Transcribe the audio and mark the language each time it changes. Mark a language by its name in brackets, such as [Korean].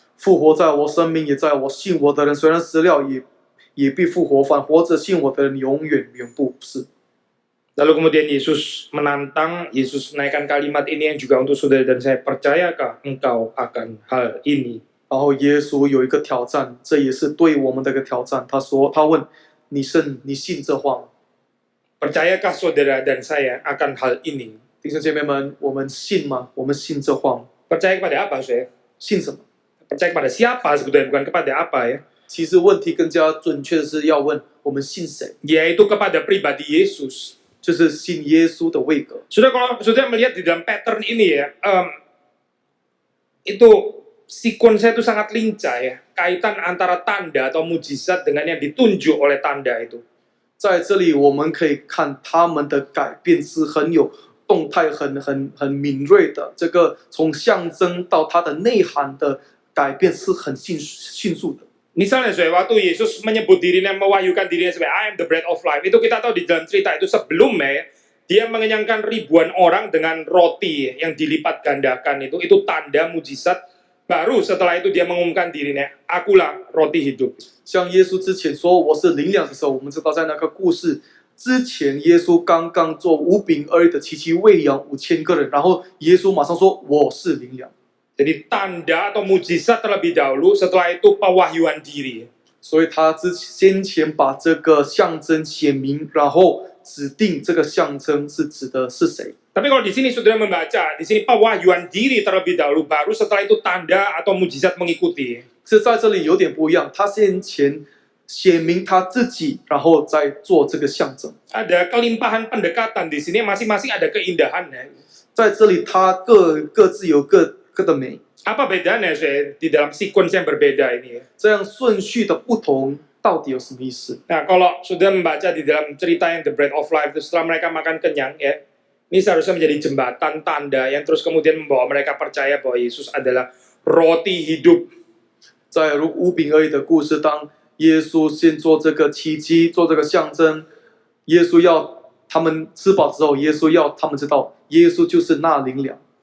[Chinese] 复活在我，生命也在我，信我的人虽然死了，也必复活；反活着信我的人，永远永不死。 [Indonesian] Lalu kemudian Yesus menantang, Yesus menaikkan kalimat ini yang juga untuk saudara dan saya, percayakah engkau akan hal ini? [Chinese] 然后耶稣有一个挑战，这也是对我们的一个挑战。他问你信这话吗？ [Indonesian] Percayakah saudara dan saya akan hal ini? [Chinese] 弟兄姐妹们，我们信吗？我们信这话吗？ [Indonesian] Percaya kepada apa, saya? [Chinese] 信什么？ [Indonesian] Percaya kepada siapa sebetulnya, bukan kepada apa ya? [Chinese] 其实问题更加准确的是要问我们信谁， [Indonesian] Yaitu kepada pribadi Yesus. [Chinese] 就是信耶稣的位格。 [Indonesian] Sudah kalau sudah melihat di dalam pattern ini ya, itu sekuensnya itu sangat lincah ya. Kaitan antara tanda atau mujizat dengan yang ditunjuk oleh tanda itu. [Chinese] 在这里我们可以看他们的改变是很有动态、很敏锐的。这个从象征到它的内涵的改变是很迅速的。 [Indonesian] Misalnya waktu Yesus menyebut dirinya, mewahyukan dirinya sebagai [English] I am the bread of life, [Indonesian] itu kita tahu di dalam cerita itu sebelumnya dia mengenyangkan ribuan orang dengan roti yang dilipat gandakan itu tanda mujizat. Baru setelah itu dia mengumumkan dirinya, akulah roti hidup. [Chinese] 像耶稣之前说我是灵粮的时候，我们知道在那个故事之前，耶稣刚刚做5饼2鱼的奇迹喂养5000个人，然后耶稣马上说我是灵粮。 [Indonesian] Jadi tanda atau mujizat terlebih dahulu, setelah itu pewahyuan diri. [Chinese] 所以他先前把这个象征写明，然后指定这个象征是指的是谁。 [Indonesian] Tapi kalau di sini saudara membaca, di sini pewahyuan diri terlebih dahulu, baru setelah itu tanda atau mujizat mengikuti. [Chinese] 是在这里有点不一样，他先前写明他自己，然后再做这个象征。 [Indonesian] Ada kelimpahan pendekatan di sini, masing-masing ada keindahannya. [Chinese] 在这里，他各自有各的美。 [Indonesian] Apa bedanya di dalam sequence yang berbeda ini? [Chinese] 这样顺序的不同到底有什么意思？ [Indonesian] Nah, kalau sudah membaca di dalam cerita yang The Bread of Life itu setelah mereka makan kenyang ya, Ini seharusnya menjadi jembatan tanda yang terus kemudian membawa mereka percaya bahwa Yesus adalah roti hidup. [Chinese] 在如五饼二鱼的故事，当耶稣先做这个奇迹，做这个象征，耶稣要他们吃饱之后，耶稣要他们知道，耶稣就是那灵粮。